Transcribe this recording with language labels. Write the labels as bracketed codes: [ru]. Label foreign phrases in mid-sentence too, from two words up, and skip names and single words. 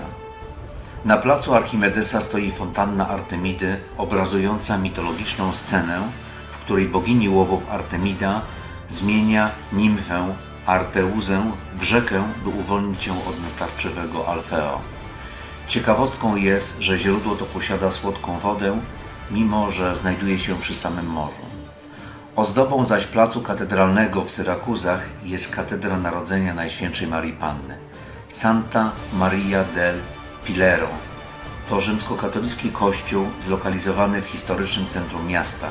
[pl] Na placu Archimedesa stoi fontanna Artemidy, obrazująca mitologiczną scenę, w której bogini łowów Artemida zmienia nimfę Arteuzę w rzekę, by uwolnić ją od natarczywego Alfeo. Ciekawostką jest, że źródło to posiada słodką wodę, mimo że znajduje się przy samym morzu. Ozdobą zaś placu katedralnego w Syrakuzach jest katedra Narodzenia Najświętszej Marii Panny. Santa Maria del Pilero to rzymskokatolicki kościół zlokalizowany w historycznym centrum miasta.